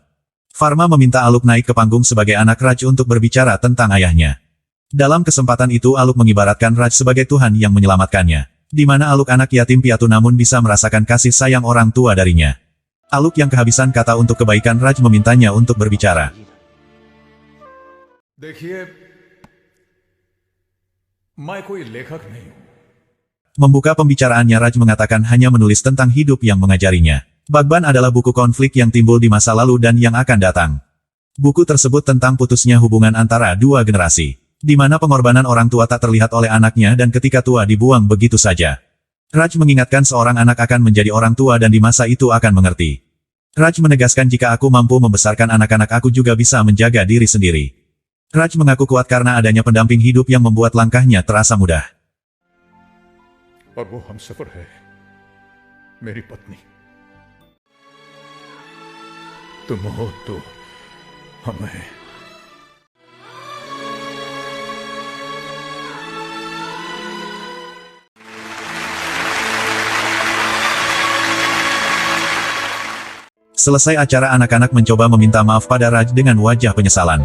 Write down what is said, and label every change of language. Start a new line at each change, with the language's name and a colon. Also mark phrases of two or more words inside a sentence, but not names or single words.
Indonesian: Farma meminta Aluk naik ke panggung sebagai anak Raj untuk berbicara tentang ayahnya. Dalam kesempatan itu Aluk mengibaratkan Raj sebagai Tuhan yang menyelamatkannya. Di mana Aluk anak yatim piatu namun bisa merasakan kasih sayang orang tua darinya. Aluk yang kehabisan kata untuk kebaikan Raj memintanya untuk berbicara.
Hindi: देखिए मैं कोई लेखक नहीं हूं।
Indonesian: Membuka pembicaraannya, Raj mengatakan hanya menulis tentang hidup yang mengajarinya. Bhagwan adalah buku konflik yang timbul di masa lalu dan yang akan datang. Buku tersebut tentang putusnya hubungan antara dua generasi, di mana pengorbanan orang tua tak terlihat oleh anaknya dan ketika tua dibuang begitu saja. Raj mengingatkan seorang anak akan menjadi orang tua dan di masa itu akan mengerti. Raj menegaskan jika aku mampu membesarkan anak-anak aku juga bisa menjaga diri sendiri. Raj mengaku kuat karena adanya pendamping hidup yang membuat langkahnya terasa mudah.
Hindi: और वो हमसफर है, मेरी पत्नी। तुम हो तो हमें।
Indonesian: Selesai acara, anak-anak mencoba meminta maaf pada Raj dengan wajah penyesalan.